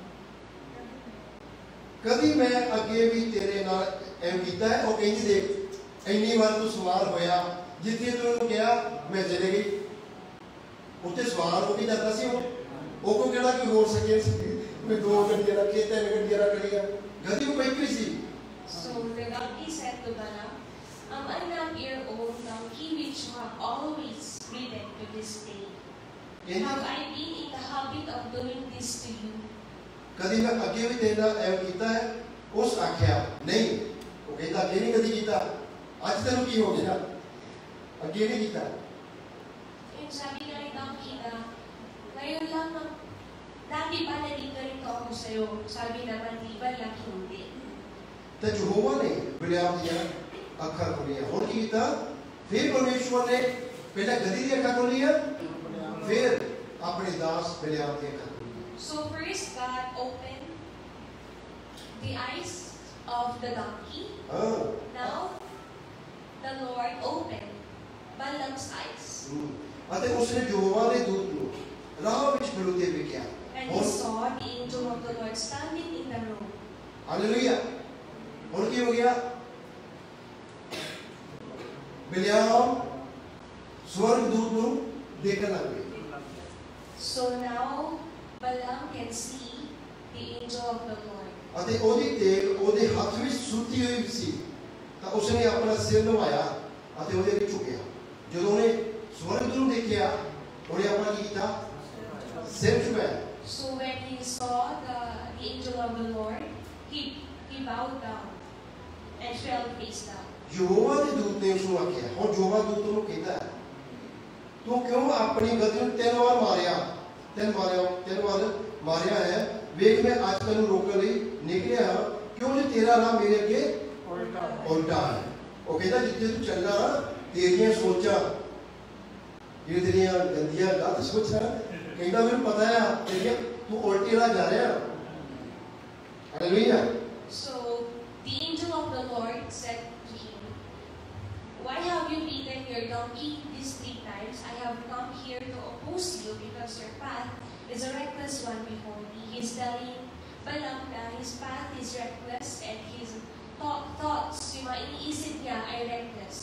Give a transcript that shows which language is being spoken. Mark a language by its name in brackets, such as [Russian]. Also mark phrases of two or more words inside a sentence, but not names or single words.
[Punjabi] ਕਦੀ ਮੈਂ ਅੱਗੇ ਵੀ ਤੇਰੇ ਨਾਲ ਐਂ ਕੀਤਾ ਹੈ? ਉਹ ਕਹਿੰਦੀ ਦੇਖ ਇੰਨੀ ਵਾਰ ਤੂੰ ਸਵਾਰ ਹੋਇਆ, ਜਿੱਥੇ ਤੂੰ ਉਹਨੂੰ ਕਿਹਾ ਮੈਂ ਚਲੇ ਗਈ। ਉੱਥੇ ਸਵਾਰ ਹੋ ਕੇ ਜਾਂਦਾ ਸੀ ਉਹ ਕੋ ਕਿਹੜਾ ਕੋਈ ਹੋਰ ਸਕੇ ਮੈਂ 2 ਗੱਡੀਆਂ ਰੱਖੀਆਂ 3 ਗੱਡੀਆਂ ਰੱਖ ਲਈਆਂ। ਗਧੀ ਉਹ ਬੈਠੀ ਸੀ। [English] So the donkey said to Balaam, am I not your own donkey which you have always ridden to this day? Have I been in the habit of doing this to you? [Punjabi] ਕਦੀ ਮੈਂ ਅੱਗੇ ਵੀ ਤੇਰੇ ਨਾਲ ਐਂ ਕੀਤਾ ਹੈ? ਉਸ ਆਖਿਆ ਨਹੀਂ। ਉਹ ਕਹਿੰਦਾ ਅੱਗੇ ਨਹੀਂ ਕਦੀ ਕੀਤਾ, ਅੱਜ ਤੈਨੂੰ ਕੀ ਹੋ ਗਿਆ? ਅੱਗੇ ਨਹੀਂ ਕੀਤਾ। [Filipino] Yung sabi nga ni donkey na, ngayon lang dati ba naging ganito ako sa'yo? Sabi naman ni Balaam, hindi. [Punjabi] ਤੇ ਯਹੋਵਾ ਨੇ ਬਿਲਿਆਮ ਦੀਆਂ ਅੱਖਾਂ ਖੋਲੀਆਂ। ਹੁਣ ਕੀ ਕੀਤਾ? ਫਿਰ ਪਰਮੇਸ਼ਵਰ ਨੇ ਪਹਿਲਾਂ ਗਧੀ ਦੀਆਂ ਅੱਖਾਂ ਖੋਲੀਆਂ, ਫਿਰ ਆਪਣੇ ਦਾਸ ਬਿਲਿਆਮ ਦੀਆਂ ਅੱਖਾਂ। [English] So first God opened the eyes of the donkey. Now the Lord opened Balaam's eyes. [Punjabi] ਅਤੇ ਉਸਨੇ ਯਹੋਵਾ ਦੇ ਦੂਤ ਨੂੰ ਰਾਹ ਵਿੱਚ ਖਲੋਤੇ ਵੇਖਿਆ। [English] And he saw the angel of the Lord standing in the road. [Punjabi] ਹਾਲੇਲੂਇਆ। ਹੁਣ ਕੀ ਹੋ ਗਿਆ? ਬਿਲਿਆਮ ਸਵਰਗਦੂਤ ਨੂੰ ਦੇਖਣ ਲੱਗ ਗਿਆ। [English] So now Balaam can see the angel of the Lord. [Punjabi] ਅਤੇ ਉਹਦੀ ਤੇਗ ਉਹਦੇ ਹੱਥ ਵਿੱਚ ਸੁੱਤੀ ਹੋਈ ਸੀ। ਤਾਂ ਉਸਨੇ ਆਪਣਾ ਸਿਰ ਨਵਾਇਆ ਅਤੇ ਉਹਦੇ ਵਿੱਚ ਝੁਕਿਆ। ਜਦੋਂ ਉਹਨੇ ਸਵਰਗਦੂਤ ਨੂੰ ਦੇਖਿਆ ਉਹਨੇ ਆਪਣਾ ਕੀ ਕੀਤਾ? ਸਿਰ ਝੁਕਾਇਆ। So when he saw the angel of the Lord, he bowed down and fell face down. ਯਹੋਵਾ ਦੇ ਦੂਤ ਨੇ ਉਸਨੂੰ ਆਖਿਆ। ਹੁਣ ਯਹੋਵਾ ਦੂਤ ਨੂੰ ਕਹਿੰਦਾ ਤੂੰ ਕਿਉਂ ਆਪਣੀ ਗਧੀ ਨੂੰ 3 ਵਾਰ ਮਾਰਿਆ? 3 ਵਾਰ ਮਾਰਿਆ ਹੈ। ਵੇਖ ਮੈਂ ਅੱਜ ਤੈਨੂੰ ਰੋਕਣ ਲਈ ਨਿਕਲਿਆ ਹਾਂ, ਕਿਉਂ ਜੇ ਤੇਰਾ ਰਾਹ ਮੇਰੇ ਅੱਗੇ ਉਲਟਾ ਹੈ। ਉਹ ਕਹਿੰਦਾ ਜਿੱਥੇ ਤੂੰ ਚੱਲਣਾ ਤੇਰੀਆਂ ਸੋਚਾਂ ਜਿਹੜੀਆਂ ਤੇਰੀਆਂ ਗੰਦੀਆਂ ਗਲਤ ਸੋਚਾਂ, ਕਹਿੰਦਾ ਮੈਨੂੰ ਪਤਾ ਆ ਤੇਰੀਆਂ, ਤੂੰ ਉਲਟੇ ਰਾਹ ਜਾ ਰਿਹਾ। ਹਾਲੇਲੂਇਆ। [English] So the angel of the Lord said to him, why have you beaten your donkey these 3 times? I have come here to oppose you because your path is a reckless one before me. He is telling Balaam that his path is reckless and his thoughts, [Filipino] yung mga iniisip niya ay reckless.